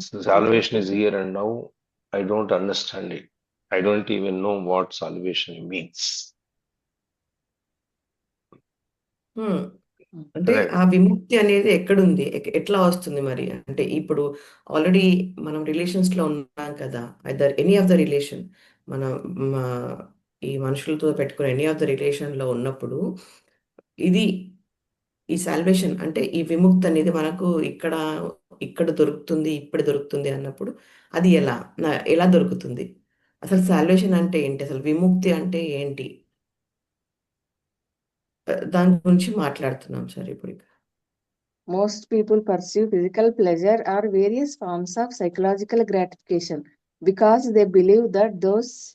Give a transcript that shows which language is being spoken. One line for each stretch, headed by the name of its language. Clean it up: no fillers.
English: Salvation is here and now. I don't understand it. I don't even know what salvation means.
Telugu: అంటే ఆ విముక్తి అనేది ఎక్కడుంది, ఎట్లా వస్తుంది మరి? అంటే ఇప్పుడు ఆల్రెడీ మనం రిలేషన్స్ లో ఉన్నాం కదా,
English: either any of the relation,
Telugu: మనం ఈ మనుషులతో పెట్టుకునే ఎనీ ఆఫ్ ద రిలేషన్ లో ఉన్నప్పుడు ఇది ఈ సాల్వేషన్ అంటే ఈ విముక్తి అనేది మనకు ఇక్కడ ఇక్కడ దొరుకుతుంది, ఇప్పుడు దొరుకుతుంది అన్నప్పుడు అది ఎలా దొరుకుతుంది? అసలు సాల్వేషన్ అంటే ఏంటి? అసలు విముక్తి అంటే ఏంటి? దాని గురించి మాట్లాడుతున్నాం సార్ ఇప్పుడు ఇక్కడ.
English: Most people pursue physical pleasure or various forms of psychological gratification because they believe that those